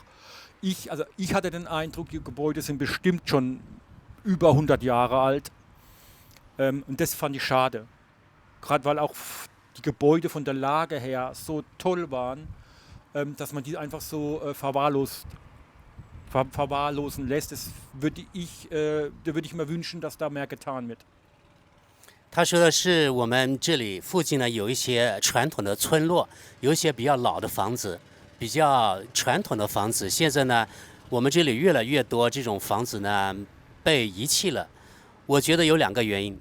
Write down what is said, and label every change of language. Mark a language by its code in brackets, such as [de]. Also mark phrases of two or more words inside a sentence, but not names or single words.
[de] Ich hatte den Eindruck, die Gebäude sind bestimmt schon über 100 Jahre alt und das fand ich schade, gerade weil auch die Gebäude von der Lage her so toll waren, dass man die einfach so verwahrlosen lässt. Da würde ich mir wünschen, dass da mehr getan wird. [zh] 他说的是我们这里附近呢有一些传统的村落，有一些比较老的房子，比较传统的房子。现在呢，我们这里越来越多这种房子呢被遗弃了。我觉得有两个原因。